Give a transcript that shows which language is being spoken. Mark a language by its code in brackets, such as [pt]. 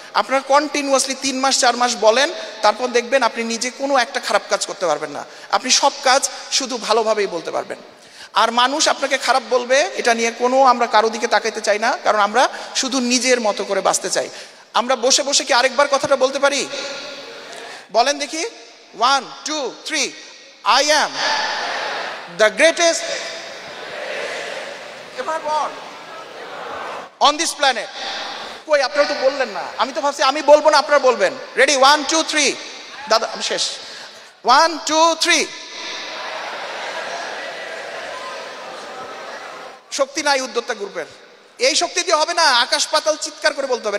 [bn] আপনার কন্টিনিউয়াসলি 3 মাস 4 মাস বলেন, তারপর দেখবেন আপনি নিজে কোনো একটা খারাপ কাজ করতে পারবেন না। আপনি সব কাজ শুধু ভালোভাবেই বলতে পারবেন। আর মানুষ আপনাকে খারাপ বলবে, এটা নিয়ে কোনো আমরা কারো দিকে তাকাইতে চাই না, কারণ আমরা শুধু নিজের মতো করে বাঁচতে চাই। আমরা বসে বসে কি আরেকবার কথাটা বলতে পারি? বলেন দেখি, 1 2 3। [en] I am the greatest ever born on this planet. [bn] কই আপনারা তো বললেন না, আমি তো ভাবছি আমি বলবো না, আপনারা বলবেন। রেডি, 1 2 3। দাদা আমি শেষ। 1 2 3। শক্তি নাই উদ্যোক্তা গ্রুপের, এই শক্তি দিয়ে হবে না, আকাশ পাতাল চিৎকার করে বলতে হবে।